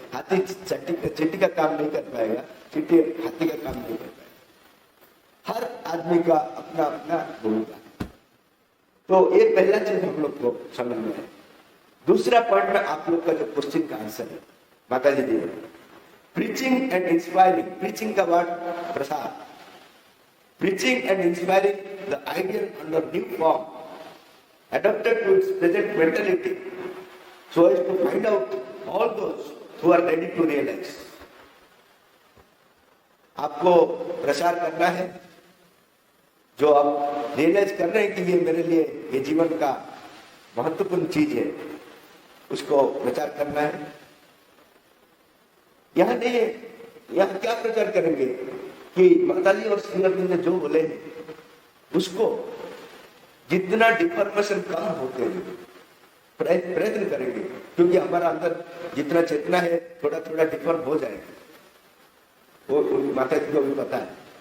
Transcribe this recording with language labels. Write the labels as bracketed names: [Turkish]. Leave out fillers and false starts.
[Hindi] हाथी चींटी का काम नहीं कर पाएगा, चींटी हाथी का काम नहीं कर पाएगा। हर आदमी का अपना अपना भूमिका है। तो ये पहला चीज हम लोग को समझ में है। दूसरा पॉइंट में आप लोग का जो क्वेश्चन का आंसर है माता जी दिए, प्रीचिंग एंड इंस्पायरिंग। प्रीचिंग का वर्ड प्रसार, [English] Preaching and inspiring the ideal under new form adapted to its present mentality so as to find out all those who are ready to realize। [Hindi] आपको प्रसार करना है, जो आप रियलाइज कर रहे हैं कि ये मेरे लिए ये जीवन का महत्वपूर्ण चीज है, उसको प्रचार करना है। यह नहीं है, यह क्या प्रचार करेंगे कि माता जी और श्री अरविंद ने जो बोले उसको जितना डिफॉर्मेशन कम होते हैं प्रयत्न करेंगे, क्योंकि हमारा अंदर जितना चेतना है थोड़ा थोड़ा डिफॉर्म हो जाएगा, वो माता जी को भी पता है।